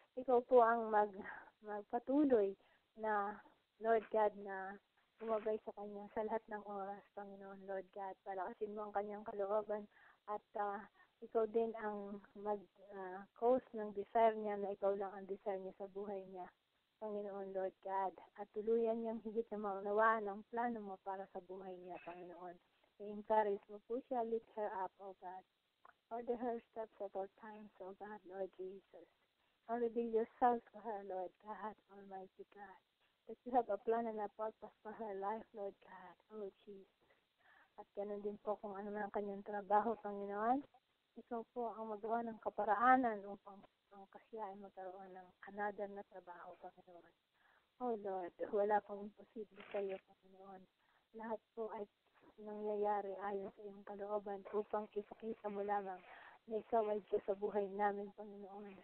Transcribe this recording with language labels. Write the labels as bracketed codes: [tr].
[tl] Ikaw po ang magpatuloy na, Lord God, na gumabay sa kanya sa lahat ng oras, Panginoon, Lord God. Palakasin mo ang kanyang kalooban at ikaw din ang mag-cause ng desire niya na ikaw lang ang desire niya sa buhay niya, Panginoon, Lord God, at tuluyan niyang higit na maunawaan ang plano mo para sa buhay niya, Panginoon. I-encourage mo po siya, [en] lift her up, O God. Order her steps at all times, O God, Lord Jesus. Reveal yourself to her, Lord God, Almighty God, that you have a plan and a purpose for her life, Lord God, O Jesus. [tl] At ganun din po kung ano man ang kanyang trabaho, Panginoon, ikaw po ang magawa ng kaparaanan upang siya ay magkaroon ng another na trabaho, Panginoon. Oh Lord, wala pong imposible sa iyo, Panginoon. Lahat po ay nangyayari ayon sa iyong kalooban upang ipakita mo lamang na ikaw ay Diyos sa buhay namin, Panginoon.